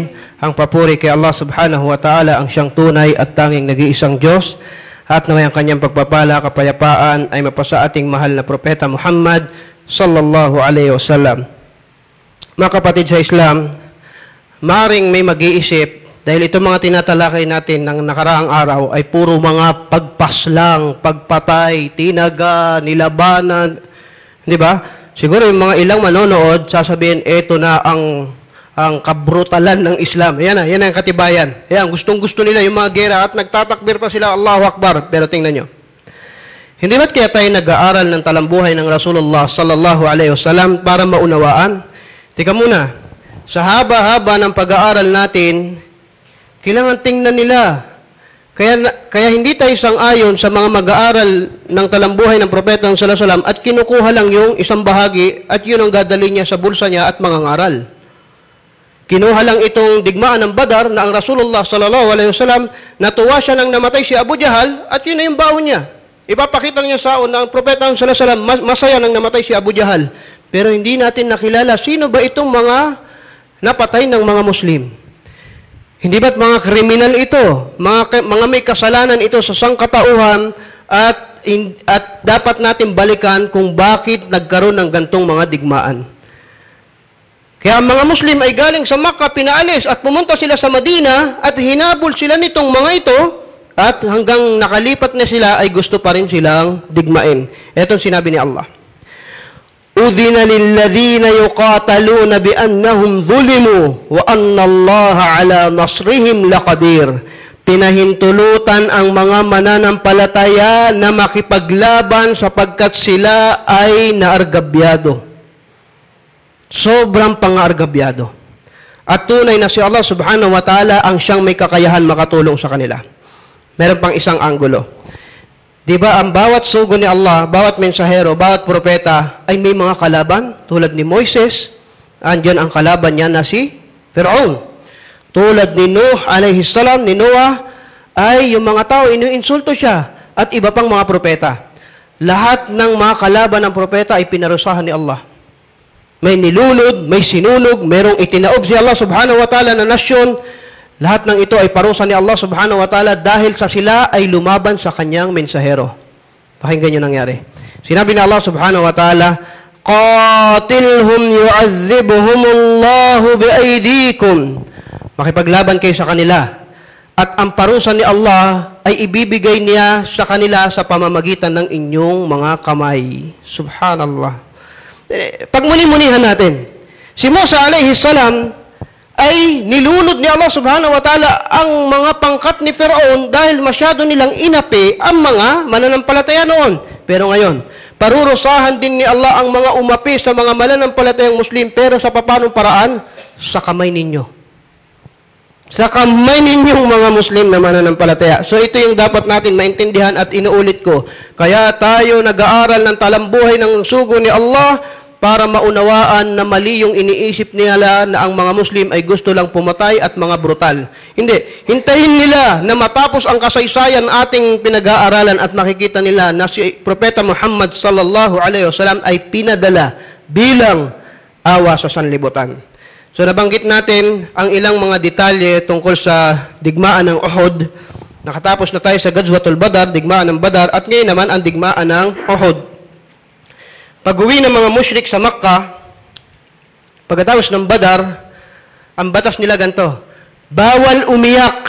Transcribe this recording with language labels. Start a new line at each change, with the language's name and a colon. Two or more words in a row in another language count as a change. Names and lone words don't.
Filipino: Ang papuri kay Allah
Arabic: سبحانه وتعالى,
Filipino: ang siyang tunay at tanging nag-iisang Diyos. At naway ang kanyang pagpapala, kapayapaan ay mapasa ating mahal na propeta Muhammad
Arabic: صلى الله عليه وسلم.
Filipino: Mga kapatid sa Islam, maring may mag-iisip dahil itong mga tinatalakay natin ng nakaraang araw ay puro mga pagpaslang, pagpatay, tinaga, nilabanan. Di ba? Siguro yung mga ilang manonood, sasabihin, eto na ang kabrutalan ng Islam. Yan ang katibayan. Yan, gustong-gusto nila yung mga gera at nagtatakbir pa sila,
Arabic: الله أكبر.
Filipino: Pero tingnan nyo. Hindi ba't kaya tayo nag-aaral ng talambuhay ng Rasulullah
Arabic: صلى الله عليه وسلم
Filipino: para maunawaan? Tika muna, sa haba-haba ng pag-aaral natin, kailangan tingnan nila. Kaya hindi tayo sang-ayon sa mga mag-aaral ng talambuhay ng propeta ng
Arabic: صلى الله عليه وسلم
Filipino: at kinukuha lang yung isang bahagi at yun ang dadalhin niya sa bulsa niya at mangangaral. Kinuha lang itong digmaan ng Badar na ang Rasulullah
Arabic: صلى الله عليه وسلم
Filipino: natuwa siya nang namatay si Abu Jahal at yun na yung baon niya. Ipapakita niya sa na ang propeta ng
Arabic: صلى الله عليه وسلم
Filipino: masaya nang namatay si Abu Jahal. Pero hindi natin nakilala sino ba itong mga napatay ng mga Muslim. Hindi ba't mga kriminal ito? Mga may kasalanan ito sa sangkatauhan at dapat natin balikan kung bakit nagkaroon ng gantong mga digmaan. Kaya ang mga Muslim ay galing sa Makkah, pinaalis at pumunta sila sa Madina at hinabol sila nitong mga ito at hanggang nakalipat na sila ay gusto pa rin silang digmain. Ito sinabi ni Allah.
Arabic: أذن للذين يقاتلون بأنهم ظلموا وأن الله على نصرهم لقدير.
Filipino: Pinahintulutan ang mga mananampalataya na makipaglaban sapagkat sila ay naargabyado. Sobrang pangaargabyado. At tunay na si Allah
Arabic: سبحانه وتعالى
Filipino: ang siyang may kakayahan makatulong sa kanila. Meron pang isang anggulo. Diba, ang bawat sugo ni Allah, bawat mensahero, bawat propeta ay may mga kalaban. Tulad ni Moises, andyan ang kalaban niya na si Fir'aun. Tulad ni Nuh,
Arabic: عليه سلام,
Filipino: ni Noah, ay yung mga tao, inuinsulto siya. At iba pang mga propeta. Lahat ng mga kalaban ng propeta ay pinarusahan ni Allah. May nilunod, may sinunog, merong itinaob si Allah
Arabic: سبحانه وتعالى
Filipino: na nasyon. Lahat ng ito ay parusa ni Allah
Arabic: سبحانه وتعالى
Filipino: dahil sa sila ay lumaban sa kanyang mensahero. Pakinggan nyo nangyari. Sinabi ni Allah
Arabic: سبحانه وتعالى، قاتلهم يعذبهم الله بأيديكم.
Filipino: Makipaglaban kayo sa kanila. At ang parusa ni Allah ay ibibigay niya sa kanila sa pamamagitan ng inyong mga kamay. Subhanallah. Pagmuni-munihan natin. Si Musa
Arabic: عليه سلام
Filipino: ay nilunod ni Allah
Arabic: سبحانه وتعالى
Filipino: ang mga pangkat ni Fir'aun dahil masyado nilang inapi ang mga mananampalataya noon. Pero ngayon, parurusahan din ni Allah ang mga umapi sa mga mananampalatayang Muslim, pero sa papanong paraan? Sa kamay ninyo. Sa kamay ninyong mga Muslim na mananampalataya. So ito yung dapat natin maintindihan at inuulit ko. Kaya tayo nag-aaral ng talambuhay ng sugo ni Allah para maunawaan na mali yung iniisip nila na ang mga Muslim ay gusto lang pumatay at mga brutal. Hindi. Hintayin nila na matapos ang kasaysayan ating pinag-aaralan at makikita nila na si Propeta Muhammad
Arabic: صلى الله عليه وسلم
Filipino: ay pinadala bilang awa sa sanlibutan. So nabanggit natin ang ilang mga detalye tungkol sa digmaan ng Uhud. Nakatapos na tayo sa Ghazwatul Badar, digmaan ng Badar, at ngayon naman ang digmaan ng Uhud. Pag-uwi ng mga musyrik sa Makkah, pagkatapos ng Badar, ang batas nila ganito, bawal umiyak.